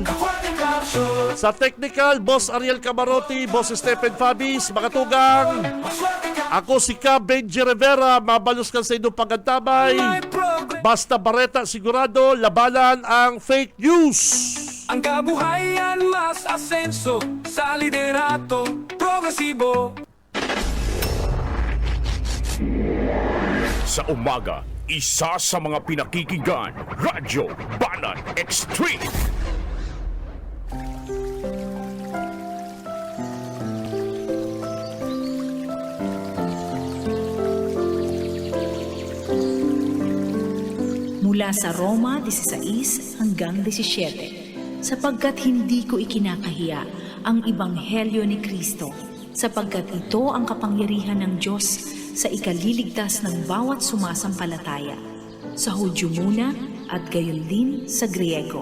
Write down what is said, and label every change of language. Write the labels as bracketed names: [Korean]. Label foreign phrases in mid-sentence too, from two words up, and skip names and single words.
[Bikol] Sa technical, Boss Ariel Camarote, Boss Stephen Fabis. Mga tugang, ako si Ka Benji Rivera, mabalos ka sa inyong pagantabay. Basta Barreta, sigurado, labanan ang [English] fake news. [Filipino] Ang kabuhayan mas asenso sa liderato progresibo. Sa umaga, isa sa mga pinakikinggan, Radyo Banat Extreme. Mula sa Roma 16 hanggang 17, sapagkat hindi ko ikinakahiya ang Ebanghelyo ni Kristo, sapagkat ito ang kapangyarihan ng Diyos sa ikaliligtas ng bawat sumasampalataya, sa Hudyo muna at gayon din sa Griego.